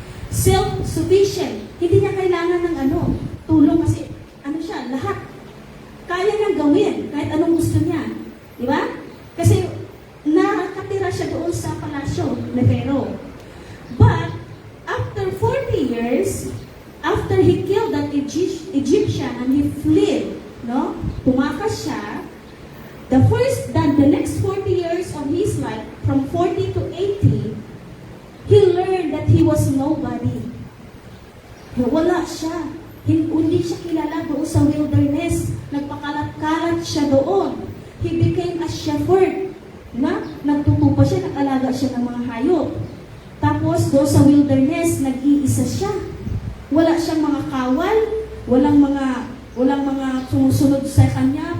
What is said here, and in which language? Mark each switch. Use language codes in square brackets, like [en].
[en] Self-sufficient. [tl] Hindi niya kailangan ng tulong kasi siya, lahat. Kaya niyang gawin kahit anong gusto niya. Di ba? Kasi nakatira siya doon sa palasyo ni Pharaoh. [en] But, after 40 years, after he killed that Egyptian and he fled, [tl] tumakas siya, [en] the next 40 years of his life, from 40 to 80, he learned that he was nobody. [tl] Wala siya. Hindi siya kilala doon sa wilderness. Nagpakalat-kalat lumipat siya doon. [en] He became a shepherd. [tl] Nagtutupa siya, nag-alaga siya ng mga hayop. Tapos doon sa wilderness, nag-iisa siya. Wala siyang mga kawal, walang mga sumusunod sa kanya.